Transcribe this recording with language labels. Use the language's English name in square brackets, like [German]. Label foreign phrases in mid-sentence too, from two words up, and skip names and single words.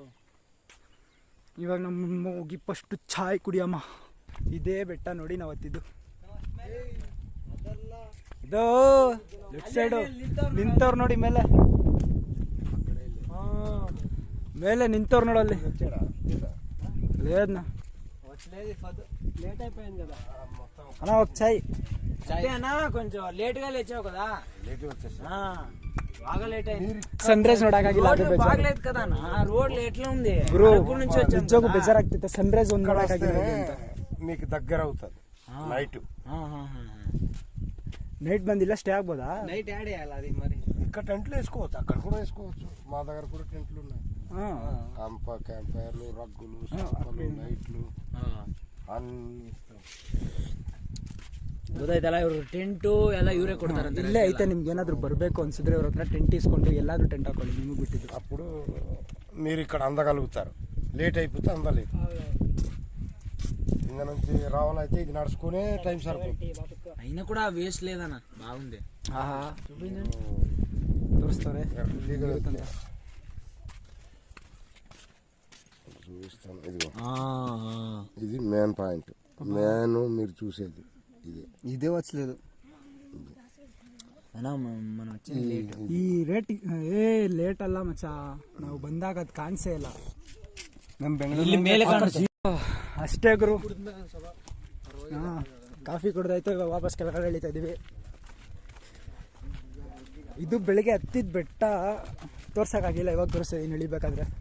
[Kannada] ಇವಾಗ ನಮ್ಮ ಹೋಗಿ ಫಸ್ಟ್ ಚಾಯ್ ಕುಡಿಯಮ್ಮ. ಇದೇ ಬೆಟ್ಟ ನೋಡಿ ನಾವು ಹತ್ತಿದ್ದು. ಇದು ಲೆಫ್ಟ್ ಸೈಡು ನಿಂತವ್ರು ನೋಡಿ ಮೇಲೆ ನಿಂತವ್ರು ನೋಡಲ್ಲಿ. [Telugu] లేదన్నా అన్నా ఒక చాయ్ అన్నా కొంచెం లేట్ గా లేచావు కదా. బాగా లేట్ అయింది. [Kannada] సన్ రైజ్ ನೋಡಕ್ಕಾಗಿಲ್ಲ. [Telugu] ಬಾಗ್లేదు కదా ಅಣ್ಣ, ರೋಡ್ ఎట్లా ఉంది [Kannada] ಗುರು. ನಿಜಕ್ಕೂ ಬೇಜಾರಾಗ್ತಿತ್ತು. ಸನ್ ರೈಸ್ ಒಂದು ನೋಡಕ್ಕಾಗಿಲ್ಲ. [Telugu] మీకు దగ్గర అవుతుంది నైట్. నైట్ బంద్ ఇలా స్టే ಆಗ್ಬೋదా? నైట్ యాడ్ చేయాలి అది మరి. ఇక్కడ టెంట్లు వేసుకోవచ్చు, అక్కడ కూడా వేసుకోవచ్చు. మా దగ్గర కూడా టెంట్లు ఉన్నాయి. క్యాంప్ ఫైర్లు, రగ్గులు, సోఫాలు, లైట్లు అన్ని ఇస్తాం. [Kannada] ಗೊತ್ತಾಯ್ತಲ್ಲ, ಇವರು ಟೆಂಟು ಎಲ್ಲ ಇವರೇ ಕೊಡ್ತಾರಂತೆ. ಇಲ್ಲೇ ಐತೆ. ನಿಮ್ಗೆ ಏನಾದ್ರು ಬರಬೇಕು ಅನ್ಸಿದ್ರೆ ಇವ್ರ ಹತ್ರ ಟೆಂಟ್ ಇಸ್ಕೊಂಡು ಎಲ್ಲಾದ್ರೂ ಟೆಂಟ್ ಹಾಕೊಳ್ಳಿ, ನಿಮಗೆ ಬಿಟ್ಟಿದ್ದು. [Telugu] అప్పుడు మీరు ఇక్కడ అందగలుగుతారు. లేట్ అయిపోతే అందలేదు. కింద నుంచి రావాలైతే ఇది నడుచుకునే టైం సరిపోతుంది. అయినా కూడా వేస్ట్ లేదన్న, బాగుంది. తోరుస్తారే చూపిస్తాను. ఇది మెయిన్ పాయింట్. మెయిన్ మీరు చూసేది ఇదే వచ్చలేదు. మనం వచ్చింది [Kannada] ಈ ರೇಟ್ ಲೇಟ್ ಅಲ್ಲ ಮಚ್ಚ, ನಾವು ಬಂದಾಗ ಅದು ಕಾಣಿಸೇ ಇಲ್ಲ. ನಮ್ಮ ಬೆಂಗಳೂರು ಮೇಲೆ ಅಷ್ಟೇ ಗುರು. ಕಾಫಿ ಕುಡ್ದಾಯ್ತು, ಇವಾಗ ವಾಪಸ್ ಕೆಳಗಡೆ ಇಳಿತಾ ಇದೀವಿ. ಇದು ಬೆಳಿಗ್ಗೆ ಹತ್ತಿದ ಬೆಟ್ಟ, ತೋರ್ಸಕ್ಕಾಗಿಲ್ಲ, ಇವಾಗ ತೋರಿಸ್ತಿದ್ದೀನಿ ಇಳಿಬೇಕಾದ್ರೆ.